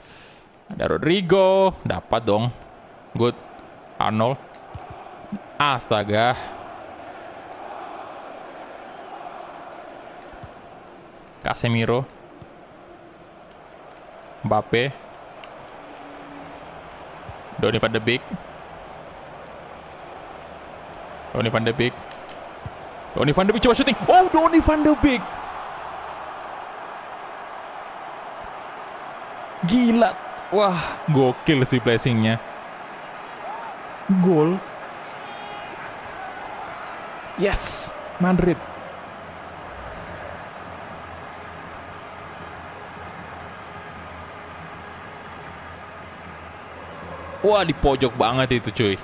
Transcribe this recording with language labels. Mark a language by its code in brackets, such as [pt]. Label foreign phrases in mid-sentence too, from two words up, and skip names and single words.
[id] Ada Rodrigo, dapat dong. Good. Arnold. Astaga. Casemiro. Mbappe. Donny van de Beek. Donny van de Beek. Donny van de Beek coba syuting. Oh, Donny van de Beek. Gila. Wah, gokil sih placingnya. Gol. Yes, Madrid. Wah, di pojok banget itu cuy.